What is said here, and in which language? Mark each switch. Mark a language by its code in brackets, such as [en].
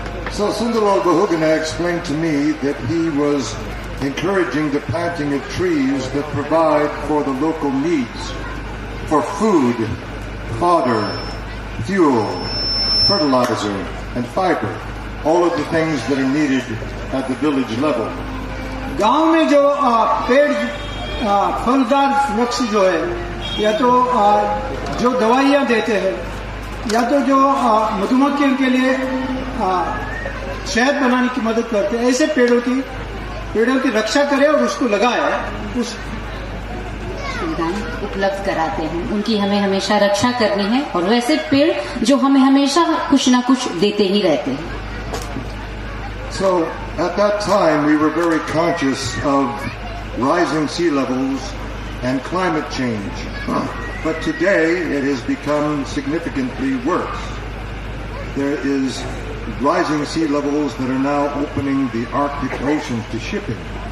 [en] So Sundarlal Bahuguna explained to me that he was encouraging the planting of trees that provide for the local needs, for food, fodder, fuel, fertilizer, and fiber, all of the things that are needed at the village level. [hi] गांव में जो पेड़ फलदार वृक्ष जो है या तो जो दवाइयाँ देते हैं या तो जो मधुमक्खियों के लिए शहद बनाने की मदद करते हैं, ऐसे पेड़ों की रक्षा करें और उसको लगाए, उस सुविधाएं उपलब्ध कराते हैं, उनकी हमें हमेशा रक्षा करनी है और वैसे पेड़ जो हमें हमेशा कुछ ना कुछ देते ही रहते हैं। [en] So at that time we were very conscious of rising sea levels and climate change. But today it has become significantly worse. There is rising sea levels that are now opening the Arctic Ocean to shipping.